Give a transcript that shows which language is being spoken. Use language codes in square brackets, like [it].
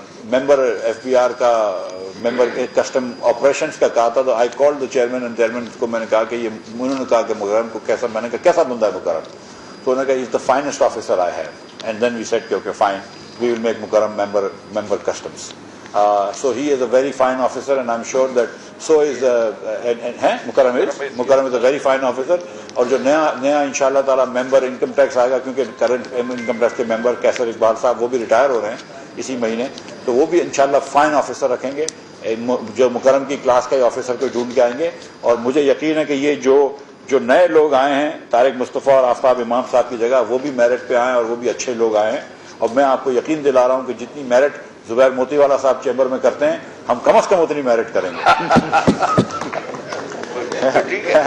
[ur] ممبر FBR کا ممبر custom operations کا کہا تھا، تو [en] I call the chairman and chairman [ur] کو میں نے کہا کہ یہ انہوں نے کہا کہ مکرم کو کیسا، میں نے کہا کیسا بندہ ہے مکرم، تو انہوں نے کہا [en] is the finest officer I have, and then we said [ur] کہ okay fine [en] we will make Mukarram member customs. So he is a very fine officer, and I'm sure that so is Mukarram is a very fine officer. [ur] اور جو نیا انشاءاللہ تعالیٰ ممبر income tax آئے گا، کیونکہ current income tax کے ممبر کیسر اقبال صاحب وہ بھی ریٹائر ہو رہے ہیں اسی مہینے، تو وہ بھی انشاءاللہ فائن آفیسر رکھیں گے، جو مکرم کی کلاس کا آفیسر کو ڈھونڈ کے آئیں گے۔ اور مجھے یقین ہے کہ یہ جو نئے لوگ آئے ہیں طارق مصطفیٰ اور آفتاب امام صاحب کی جگہ، وہ بھی میرٹ پہ آئے اور وہ بھی اچھے لوگ آئے ہیں، اور میں آپ کو یقین دلا رہا ہوں کہ جتنی میرٹ زبیر موتی والا صاحب چیمبر میں کرتے ہیں، ہم کم از کم اتنی میرٹ کریں گے۔ ٹھیک